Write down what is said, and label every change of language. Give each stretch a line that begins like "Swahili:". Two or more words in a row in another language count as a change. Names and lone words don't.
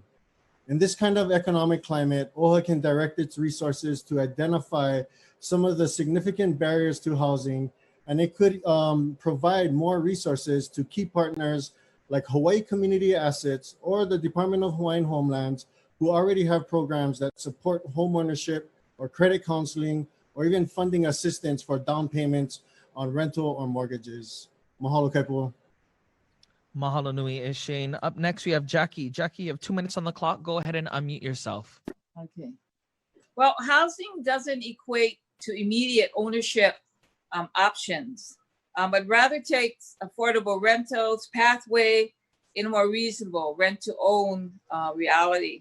English: In this kind of economic climate, OHA can direct its resources to identify some of the significant barriers to housing, and it could provide more resources to key partners like Hawaii Community Assets or the Department of Hawaiian Homelands, who already have programs that support homeownership or credit counseling, or even funding assistance for down payments on rental or mortgages. Mahalo Kaipo.
Hawaiian: Mahalo nui
English: is Shane. Up next, we have Jackie. Jackie, you have 2 minutes on the clock. Go ahead and unmute yourself. Okay. Well, housing doesn't equate to immediate ownership options, but rather takes affordable rentals pathway in a more reasonable rent-to-own reality.